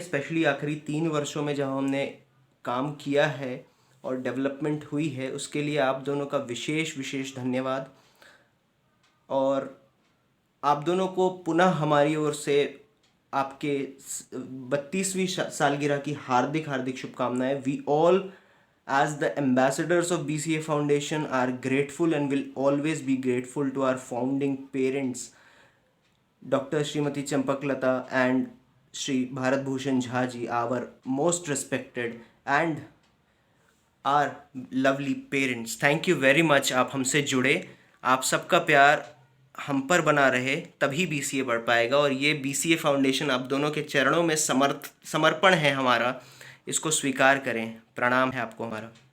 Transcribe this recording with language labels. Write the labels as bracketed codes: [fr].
[hi] Specially आखिरी 3 वर्षों में जहाँ हमने काम किया है और डेवलपमेंट हुई है, उसके लिए आप दोनों का विशेष धन्यवाद। और आप दोनों को पुनः हमारी ओर से आपके 32वीं सालगिरह की हार्दिक शुभकामनाएं। [en] We all as the ambassadors of BCA Foundation are grateful and will always be grateful to our founding parents, Dr. Srimati Champaklata and Shri Bharat Bhushan Jha ji, our most respected and our lovely parents. Thank you very much। [hi] आप हमसे जुड़े, आप सबका प्यार हम पर बना रहे, तभी BCA बढ़ पाएगा। और ये BCA फाउंडेशन आप दोनों के चरणों में समर्पण है हमारा, इसको स्वीकार करें। प्रणाम है आपको हमारा।